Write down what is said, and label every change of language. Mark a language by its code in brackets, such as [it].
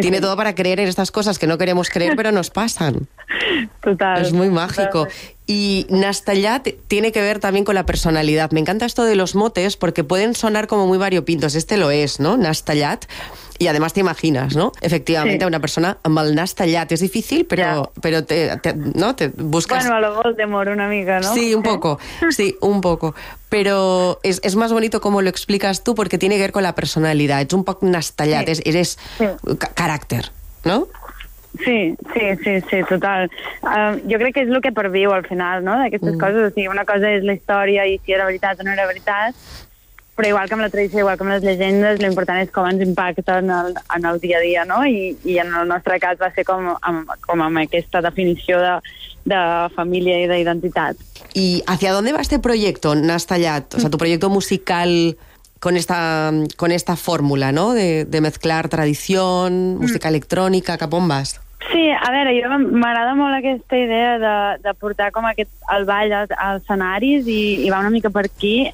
[es] Tiene todo para creer en estas cosas que no queremos creer, pero nos pasan. Total. Es muy mágico. Total. Y Nas Tallat tiene que ver también con la personalidad. Me encanta esto de los motes porque pueden sonar como muy variopintos. Este lo es, ¿no? Nas Tallat. Y además te imaginas, ¿no? Efectivamente, sí. [ca] Una persona amb el nas tallat. [es] Es difícil, pero te, ¿no? Te buscas... Bueno, a lo Voldemort [ca] una mica, [es] ¿no? Sí, un poco. Sí, un poco. Pero es más bonito como lo explicas tú porque tiene que ver con la personalidad. Es un poco nas tallat. Sí. Eres carácter, ¿no? Sí, total. [ca] Jo crec que és el que perviu al final, ¿no? D'aquestes coses. O sigui, una cosa és la història i si era veritat o no era veritat. Però igual que amb la tradició, igual que amb les llegendes, l'important és com ens impacta en el dia a dia, no? I en el nostre cas va ser com amb aquesta definició de família i d'identitat. [es] I hacia dónde va este proyecto, Nas Tallat? O sea, tu proyecto musical con esta fórmula, no? De mezclar [ca] tradició, música electrònica, cap on vas? Sí, a veure, jo m'agrada molt aquesta idea de portar com aquest el ball als escenaris i va una mica per aquí.